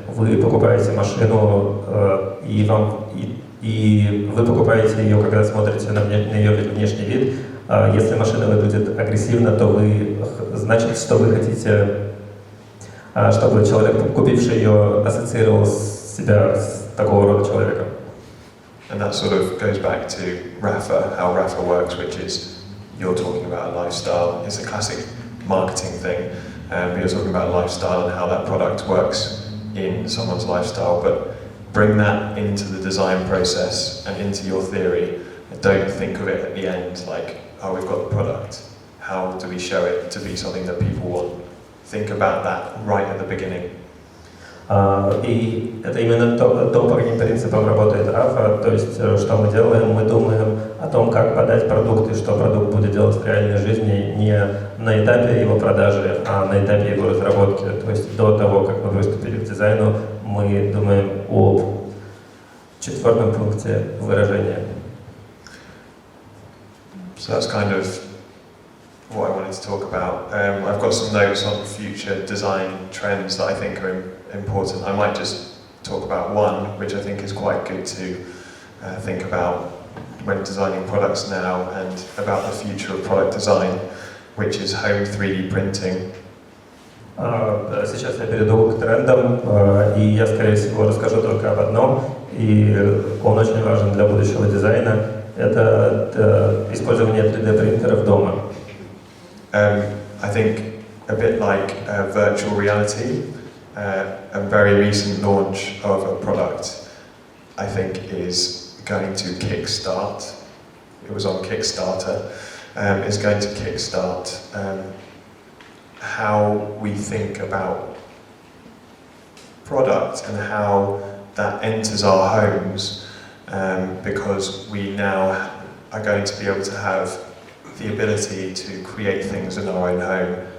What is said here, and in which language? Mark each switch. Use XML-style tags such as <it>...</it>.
<ru>Вы покупаете машину, и вы покупаете ее, когда смотрите на ее внешний вид. Если машина выглядит агрессивно, то значит, что вы хотите, чтобы человек, купивший ее, ассоциировал себя с такого рода человеком.</ru> <en>And that sort of goes back to Rapha, how Rapha works, which is you're talking about a lifestyle. It's a classic marketing thing. You're talking about a lifestyle and how that product works in someone's lifestyle, but bring that into the design process and into your theory. And don't think of it at the end like, oh, we've got the product. How do we show it to be something that people want? Think about that right at the beginning.</en> <ru>И это именно то, по каким принципам работает Rapha. То есть, что мы делаем, мы думаем о том, как подать продукт и что продукт будет делать в реальной жизни не на этапе его продажи, а на этапе его разработки. То есть, до того, как мы приступили к дизайну, мы думаем о четвертом пункте выражения.</ru> <en>So that's kind of what I wanted to talk about. I've got some notes on future design trends that I think are important. I might just talk about one, which I think is quite good to think about when designing products now and about the future of product design, which is home 3D printing.</en> <ru>Сейчас я перейду к трендам, и я, скорее всего, расскажу только об одном, и он очень важен для будущего дизайна. Это использование 3D-принтеров дома.</ru> <en>I think a bit like virtual reality, a very recent launch of a product, I think is going to kickstart. It was on Kickstarter. Is going to kickstart how we think about product and how that enters our homes, because we now are going to be able to have the ability to create things in our own home.</en>